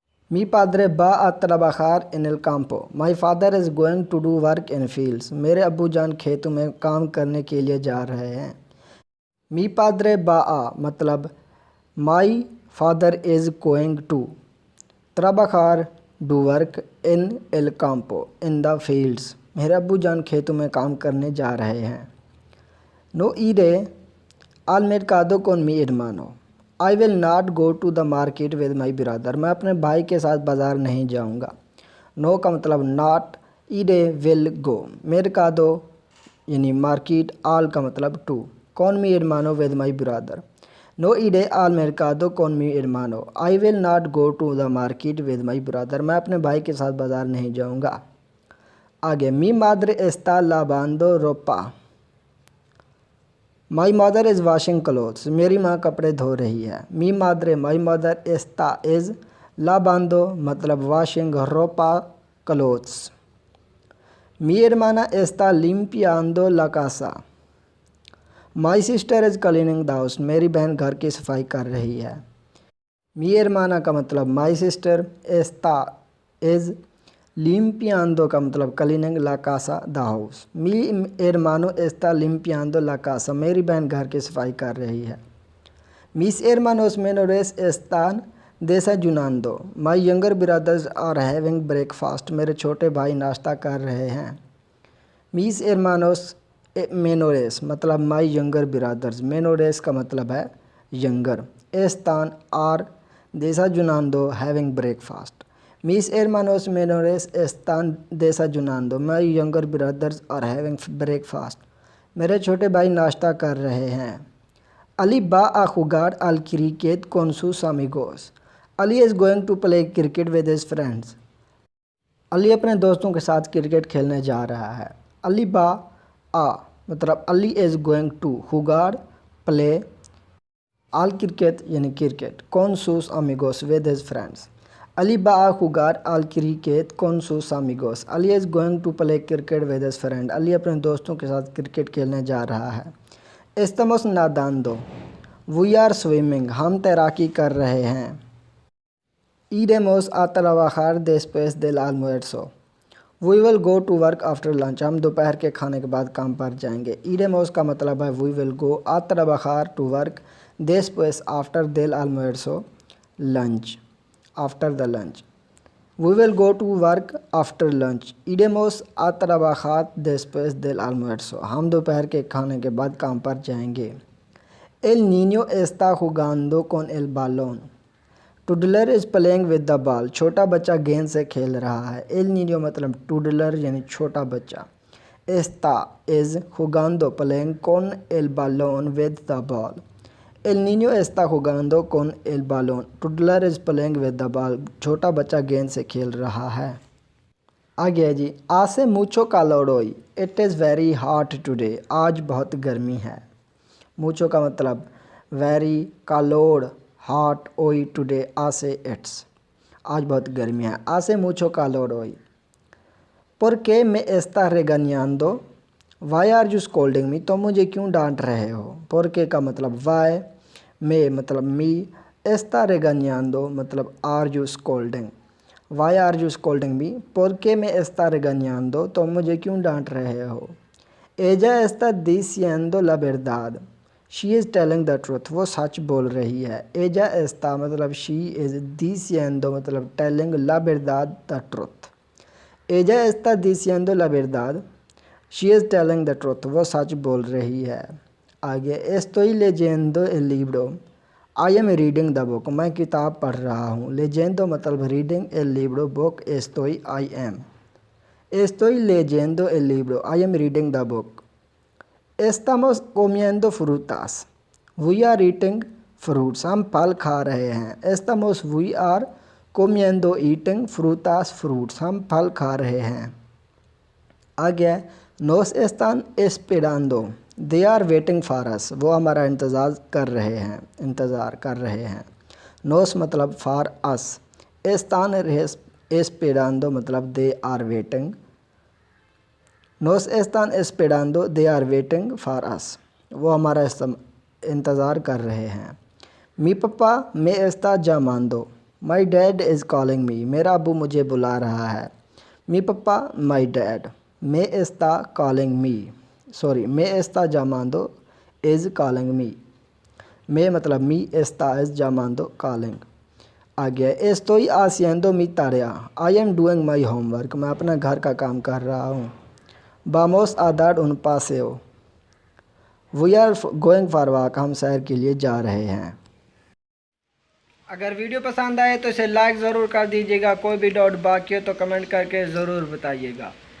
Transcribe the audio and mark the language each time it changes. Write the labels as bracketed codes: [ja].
[es] Mi padre va a trabajar en el campo। [en] My father is going to do work in fields। [hi] मेरे अब्बू जान खेतों में काम करने के लिए जा रहे हैं। [es] Mi padre va a [en] मतलब my father is going to [es] trabajar [en] do work in [es] el campo [en] in the fields। [hi] मेरे अब्बू जान खेतों में काम करने जा रहे हैं। [es] No iré al mercado con mi hermano। [en] I will not go to the market with my brother। [hi] मैं अपने भाई के साथ बाज़ार नहीं जाऊंगा। नो का मतलब नॉट, ईडे विल गो, [es] mercado [hi] यानी मार्केट, आल का मतलब to, [es] con mi hermano [en] with my brother। [es] नो ईडे [en] al mercado con mi hermano। I will not go to the market with my brother। [hi] मैं अपने भाई के साथ बाज़ार नहीं जाऊंगा। [es] आगे mi madre está lavando ropa। [en] My mother is washing clothes. [hi] मेरी माँ कपड़े धो रही है। मी मादरे माई मदर एस्ता इज़, लाबांदो मतलब वाशिंग, रोपा [en] clothes. [es] Mi hermana está limpiando la casa. [en] My sister is cleaning the house. [hi] मेरी बहन घर की सफाई कर रही है। [es] Mi hermana [en] का मतलब my sister, [es] está [en] is [es] limpiando [en] का मतलब cleaning [es] la casa [en] the house. [es] Mi hermano está limpiando la casa. [hi] मेरी बहन घर की सफाई कर रही है। [es] Mis hermanos menores están desayunando. [en] My younger brothers are having breakfast. [hi] मेरे छोटे भाई नाश्ता कर रहे हैं। [es] Mis hermanos menores मतलब [en] my younger brothers. [es] menores [hi] का मतलब है [en] younger. [es] están [en] are [es] desayunando [en] having breakfast. [es] Mis hermanos menores están desayunando. [en] My younger brothers are having breakfast. [hi] मेरे छोटे भाई नाश्ता कर रहे हैं। [es] Ali va a jugar al cricket con sus amigos. [en] Ali is going to play cricket with his friends. [hi] Ali अपने दोस्तों के साथ क्रिकेट खेलने जा रहा है। अली बा आ मतलब [en] Ali is going to [hi] जुगार प्ले आल क्रिकेट यानी क्रिकेट कौन सूस amigos with his friends. [es] अली बा आ जुगार आल क्रिकेट कौन सूस अमिगोस। [en] Ali is going to play cricket with his friend. [hi] Ali अपने दोस्तों के साथ क्रिकेट खेलने जा रहा है। [es] Estamos nadando. [en] We are swimming. [hi] हम तैराकी कर रहे हैं। [es] Iremos a trabajar después del almuerzo. [en] We will go to work after lunch. [hi] हम दोपहर के खाने के बाद काम पर जाएंगे। [es] Iremos [en] का मतलब है we will go [es] a trabajar [en] to work [es] después [en] after [es] del almuerzo [en] lunch. After the lunch. We will go to work after lunch. [es] Iremos a trabajar después del almuerzo. [hi] हम दोपहर के खाने के बाद काम पर जाएंगे। [es] El niño está jugando con el balón. [en] Toddler is playing with the ball. [hi] छोटा बच्चा गेंद से खेल रहा है। [es] El niño [hi] मतलब [en] toddler [hi] यानी छोटा बच्चा। [es] Está [en] is [es] jugando [en] playing [es] con el balón [en] with the ball. [es] El niño está jugando con el balón. [en] Toddler is playing with the ball. [hi] छोटा बच्चा गेंद से खेल रहा है। आगे है जी [es] hace mucho calor hoy. [en] It is very hot today. [hi] आज बहुत गर्मी है। [es] mucho [hi] का मतलब [en] very [es] calor [en] hot [es] hoy [en] today [es] hace [en] it's [hi] आज बहुत गर्मी है। [es] hace mucho calor hoy. ¿Por qué me estás regañando? [en] Why are you scolding me? [hi] तो मुझे क्यों डांट रहे हो। [es] por qué [en] का मतलब why, me मतलब me, [es] está regañando [en] मतलब are you scolding. Why are you scolding me? [es] por qué me está regañando [hi] तो मुझे क्यों डांट रहे हो। [es] ella está diciendo la verdad. [en] she is telling the truth. [hi] वो सच बोल रही है। [es] ella está [en] मतलब she is [es] diciendo [en] मतलब telling [es] la verdad [en] the truth. [es] ella está diciendo la verdad. [en] she is telling the truth. [hi] वो सच बोल रही है। आगे [es] estoy leyendo el libro. [en] I am reading the book. [hi] मैं किताब पढ़ रहा हूँ। [es] leyendo [en] मतलब reading [es] el libro [en] book [es] estoy [en] I am. [es] estoy leyendo el libro. [en] I am reading the book. [es] Estamos comiendo frutas. [en] We are eating fruits. [hi] हम फल खा रहे हैं। [es] Estamos [en] we are [es] comiendo [en] eating [es] frutas [en] fruits. [hi] हम फल खा रहे हैं। आगे [es] nos están esperando. [en] They are waiting for us. [hi] वो हमारा इंतज़ार कर रहे हैं। [es] nos [en] मतलब for us. [es] están esperando [hi] मतलब [en] they are waiting. [es] nos están esperando. [en] They are waiting for us. [hi] वो हमारा इंतज़ार कर रहे हैं। [es] mi papá me está llamando. [en] My dad is calling me. [hi] मेरा अबू मुझे बुला रहा है। [es] mi papá [en] my dad. [es] me está [en] calling me. [es] me está llamando [en] is calling me. [es] me मतलब me está [en] is [es] llamando [en] calling. [hi] आगे [es] estoy haciendo mi tarea. [en] I am doing my homework. [hi] मैं अपना घर का काम कर रहा हूँ। [es] vamos a dar un paseo. [en] We are going for walk. [hi] हम सैर के लिए जा रहे हैं। अगर वीडियो पसंद आए तो इसे लाइक ज़रूर कर दीजिएगा। कोई भी डाउट बाकी हो तो कमेंट करके ज़रूर बताइएगा।